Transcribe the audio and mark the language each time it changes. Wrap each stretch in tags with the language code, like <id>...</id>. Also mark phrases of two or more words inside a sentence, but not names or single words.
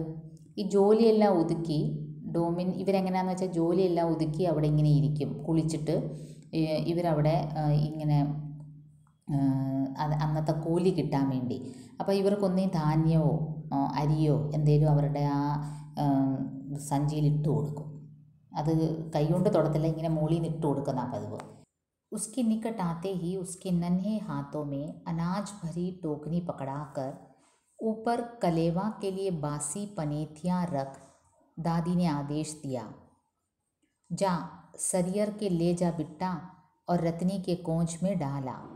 <ml>ഈ ജോലിയെല്ലാം ഒതുക്കി ഡോമിൻ ഇവരെങ്ങനെയാണെന്ന് വെച്ചാൽ ജോലിയെല്ലാം ഒതുക്കി അവിടെ ഇങ്ങനെ ഇരിക്കും, കുളിച്ചിട്ട് ഇവരവിടെ ഇങ്ങനെ അന്നത്തെ കൂലി കിട്ടാൻ വേണ്ടി. അപ്പോൾ ഇവർക്കൊന്നീ ധാന്യമോ അരിയോ എന്തെങ്കിലും അവരുടെ ആ സഞ്ചിയിൽ ഇട്ട് കൊടുക്കും. അത് കൈകൊണ്ട് തൊടത്തില്ല, ഇങ്ങനെ മോളിൽ നിന്ന് ഇട്ട് കൊടുക്കുന്ന പതിവ്.</ml> <hi>उसके निकट आते ही उसके नन्हे हाथों में अनाज भरी टोकनी पकड़ाकर ऊपर कलेवा के लिए बासी पनेथियाँ रख दादी ने आदेश दिया, जा सरियर के ले जा बिट्टा, और रत्नी के कोंच में डाला।</hi>